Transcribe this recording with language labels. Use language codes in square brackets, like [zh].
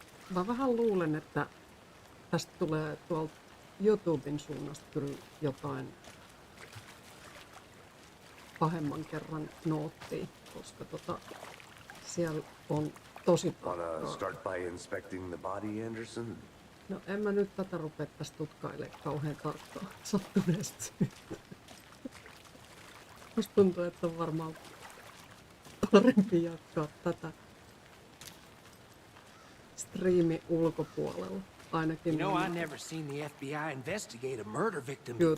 [fi] Mä vähän luulen, että tästä tulee tuolta YouTuben suunnasta kyllä jotain pahemman kerran noottia, koska siellä on tosi [en] Wanna [fi] tarkkaa. [en] start by inspecting the body, Anderson? [fi] No en mä nyt tätä rupea tästä tutkailemaan kauhean tarkkaan sattuneesti. Musta tuntuu, että on varmaan parempi jatkaa tätä striimin ulkopuolella. Ainakin [en] You know, I never seen the FBI investigate a murder victim before,